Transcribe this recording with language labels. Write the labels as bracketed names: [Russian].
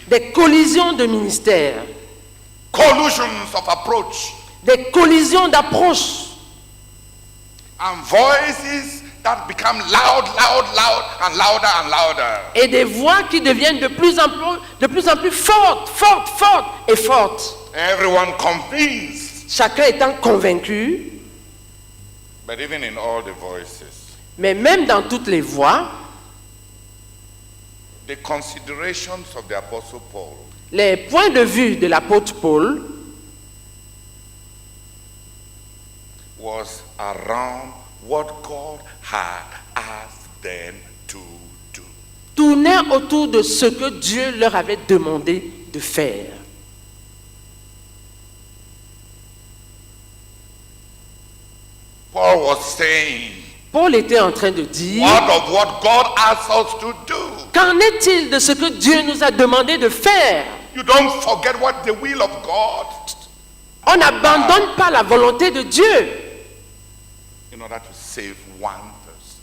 [French] des collisions de ministère, [English] Collusions of approach. [French] des collisions d'approche [English] And voices that become loud, loud, loud, and louder and louder. [French] et des voix qui deviennent de plus en plus fortes, fortes, fortes et fortes. [English] Everyone convinced. [French] Chacun étant convaincu, [English] But even in all the voices, [French] mais même dans toutes les voix, [English] the considerations of the Apostle Paul [French] les points de vue de l'apôtre Paul [English] was around what God had asked them to do. [French] tournaient autour de ce que Dieu leur avait demandé de faire. [English] Paul was saying, [French] Paul était en train de dire, [English] what of what God asked us to do? [French] qu'en est-il de ce que Dieu nous a demandé de faire? [English] You don't forget what the will of God [French] On n'abandonne pas la volonté de Dieu [English] in order to save one person.